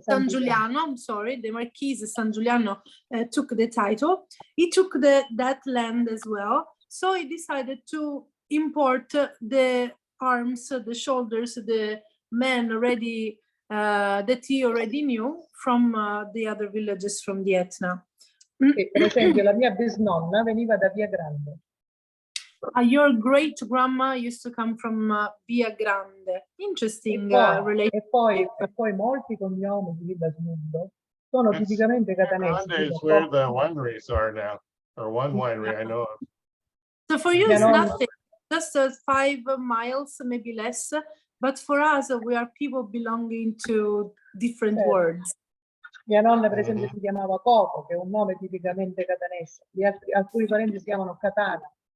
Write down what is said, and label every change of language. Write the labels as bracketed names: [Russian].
[English] San Giuliano, I'm sorry, the Marquise San Giuliano took the title. He took that land as well. So he decided to import the arms, the shoulders, the men already that he already knew from the other villages from the Etna. [Italian] Per esempio, la mia bisnonna veniva da Via Grande. [English] Your great grandma used to come from Via Grande. Interesting relation. [Italian] E poi molti cognomi di Villasmundo sono tipicamente catanesi. [English] Grande is where the wineries are now, or one winery I know of. So for you, it's nothing, just 5 miles, maybe less. But for us, we are people belonging to different words. [Italian] Mia nonna, per esempio, si chiamava Coco, che è un nome tipicamente catanese. Alcuni parenti si chiamano Catana.